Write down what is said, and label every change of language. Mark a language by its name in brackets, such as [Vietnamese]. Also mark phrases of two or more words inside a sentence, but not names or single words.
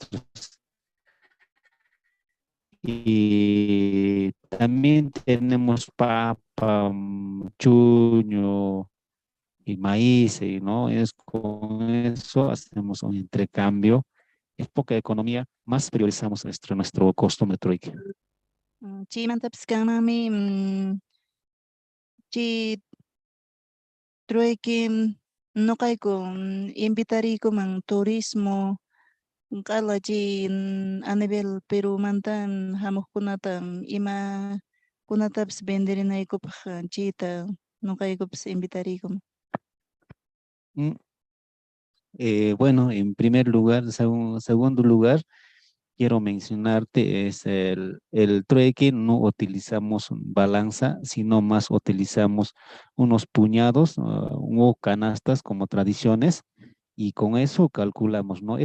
[Spanish] Y también tenemos papa, chuño y maíz, ¿no? Con eso hacemos un intercambio. Es poca economía, más priorizamos nuestro costumbre trueque. [Quechua] Chaymantapis kanmanmi chay trueque nuqayku invitariykuman turismo qala chay [Spanish] a nivel [Quechua] Peru manta hamuqkunata ima kunatapis venderinaykupaq chayta nuqaykupis invitariykuman. [Spanish] Mm, bueno, en primer lugar, segundo lugar, quiero mencionarte es el trueque, no utilizamos balanza, sino más utilizamos unos puñados o canastas como tradiciones y con eso calculamos, ¿no?